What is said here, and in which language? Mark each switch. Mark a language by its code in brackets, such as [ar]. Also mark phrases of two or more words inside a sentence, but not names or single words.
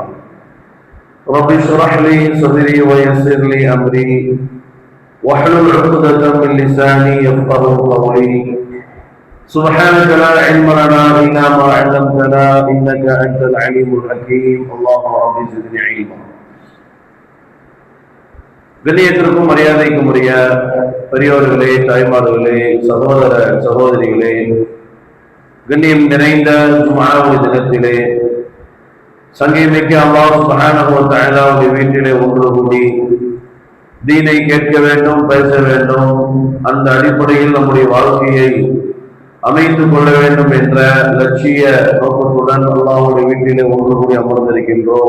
[ar] رب اشرح لي صدري ويسر لي أمري واحلل عقدة من لساني يفقهوا قولي. سبحانك لا علم لنا إلا ما علمتنا إنك أنت العليم الحكيم. اللهم رب زدني علما. [ta] கண்ணியத்திற்கும் மரியாதைக்கும் உரிய பெரியோர்களே, தாய்மார்களே, சகோதர சகோதரிகளே, கண்ணியம் நிறைந்த ஜும்ஆவுடைய தினத்திலே சங்கீமிக்க அல்லாஹ் [ar] سبحانه وتعالى [ta] வீட்டிலே ஒன்று கூடி தீனை கேட்க வேண்டும், பேச வேண்டும், அந்த அடிப்படையில் நம்முடைய வாழ்க்கையை அமைத்துக் கொள்ள வேண்டும் என்ற லட்சிய நோக்கத்துடன் அல்லாஹ்வுடைய வீட்டிலே ஒன்று கூடி அமர்ந்திருக்கின்றோம்.